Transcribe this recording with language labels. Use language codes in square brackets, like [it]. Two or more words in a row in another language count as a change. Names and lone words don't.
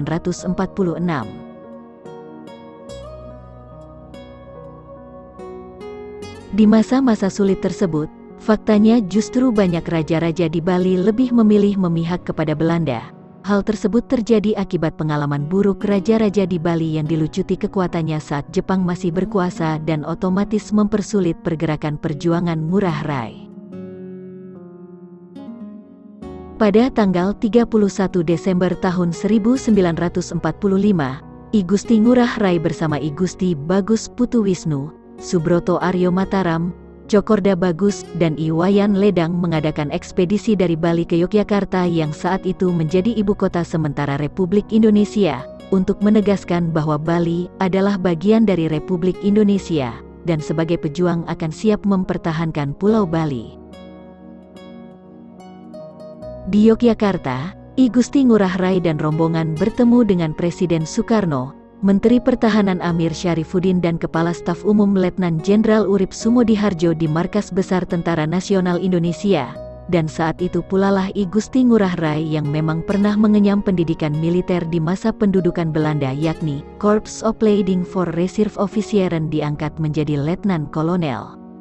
[id] Di masa-masa sulit tersebut, faktanya justru banyak raja-raja di Bali lebih memilih memihak kepada Belanda. Hal tersebut terjadi akibat pengalaman buruk raja-raja di Bali yang dilucuti kekuatannya saat Jepang masih berkuasa dan otomatis mempersulit pergerakan perjuangan Ngurah Rai. Pada tanggal 31 Desember tahun 1945, I Gusti Ngurah Rai bersama I Gusti Bagus Putu Wisnu, Subroto Aryo Mataram, Cokorda Bagus, dan I Wayan Ledang mengadakan ekspedisi dari Bali ke Yogyakarta yang saat itu menjadi ibu kota sementara Republik Indonesia, untuk menegaskan bahwa Bali adalah bagian dari Republik Indonesia, dan sebagai pejuang akan siap mempertahankan Pulau Bali. Di Yogyakarta, I Gusti Ngurah Rai dan rombongan bertemu dengan Presiden Soekarno, Menteri Pertahanan Amir Syarifuddin dan Kepala Staf Umum Letnan Jenderal Urip Sumodihardjo di Markas Besar Tentara Nasional Indonesia, dan saat itu pulalah I Gusti Ngurah Rai yang memang pernah mengenyam pendidikan militer di masa pendudukan Belanda yakni Corps Opleiding for Reserve Officieren diangkat menjadi Letnan Kolonel.